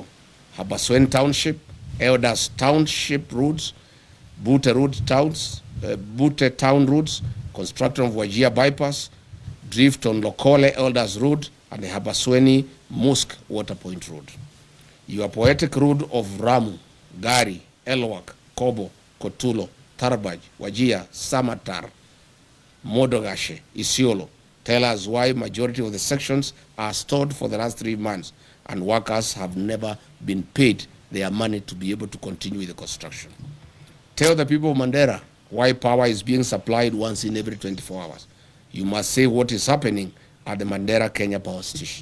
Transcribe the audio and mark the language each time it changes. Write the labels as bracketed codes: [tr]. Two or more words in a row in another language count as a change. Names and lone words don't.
[en] Habaswein Township, Elders Township roads, Bute Town roads, construction of Wajir bypass, drift on Lokole Elders Road, and the Habasweni Mosque Waterpoint Road. Your poetic road of Ramu, Gari, Elwak, Kobo, Kotulo, Tarbaj, Wajir, Samatar, Modogashe, Isiolo tell us why majority of the sections are stored for the last 3 months and workers have never been paid their money to be able to continue with the construction. Tell the people of Mandera why power is being supplied once in every 24 hours. You must say what is happening at the Mandera Kenya Power Station.